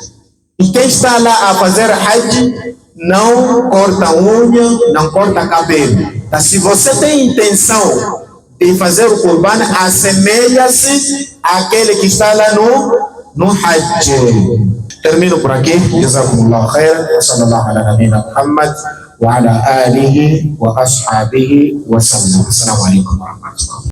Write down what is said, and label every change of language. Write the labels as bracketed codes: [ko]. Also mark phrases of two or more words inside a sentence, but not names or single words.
[pt] E quem está lá a fazer Hajj não corta unha, não corta cabelo. Então, se você tem intenção de fazer o Qurban, assemelha-se àquele que está lá no Hajj. Termino por aqui. [ar] جزاكم الله خيرا. وصلى الله على نبينا محمد وعلى آله وأصحابه وسلم. السلام عليكم ورحمة الله.